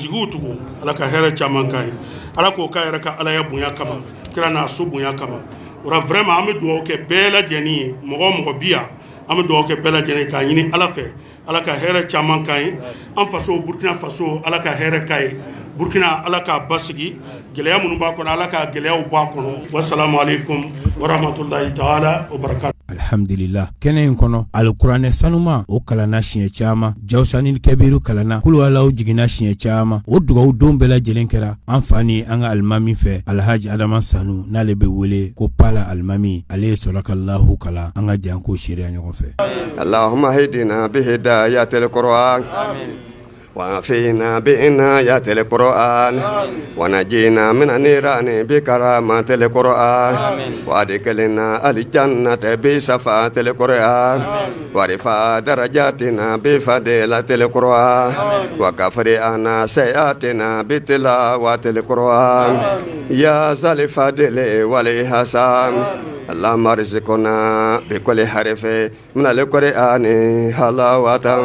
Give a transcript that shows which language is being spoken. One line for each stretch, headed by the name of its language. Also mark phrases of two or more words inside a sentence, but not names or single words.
Bambara: jigiw tugu ala ka hɛrɛ caman k'an ye ala k'o k'a yɛrɛ ka alaya bonya kama kira n'a so bonya kama o la vraiment an bɛ dugawu kɛ bɛɛ lajɛlen ye mɔgɔ o mɔgɔ bi yan an bɛ dugawu kɛ bɛɛ lajɛlen ye k'a ɲini ala fɛ ala ka hɛrɛ caman k'an ye an faso burkina faso ala ka hɛrɛ k'a ye burkina ala k'a basigi gɛlɛya minnu b'a kɔnɔ ala ka gɛlɛyaw bɔ a kɔnɔ
Arabic: والسلام عليكم ورحمة الله تعالى وبركاته.
Bambara: Alhamdulillah kɛnɛ in kɔnɔ alikuranɛ sanuma o kalanna siɲɛ caman jawsanil kɛbiru kalanna kulu alaw jiginna siɲɛ caman o dugawu don bɛɛ lajɛlen kɛra an fa ni an ka alimami fɛ alhaji adama sanu n'ale bɛ wele ko pala alimami ale ye sɔrɔkalahu kalan an ka jan ko seereya ɲɔgɔn fɛ.
Arabic: اللهم اهدنا بهداية القرآن وعافينا بعناية القرآن ونجينا من النيران بكرامة القرآن وادخلنا الجنة بشفاعة القرآن ورفع درجاتنا بفضيلة القرآن وكفر عنا سيئاتنا بتلاوة القرآن يا ذا الفضل والإحسان اللهم ارزقنا بكل حرف من القرآن حلاوة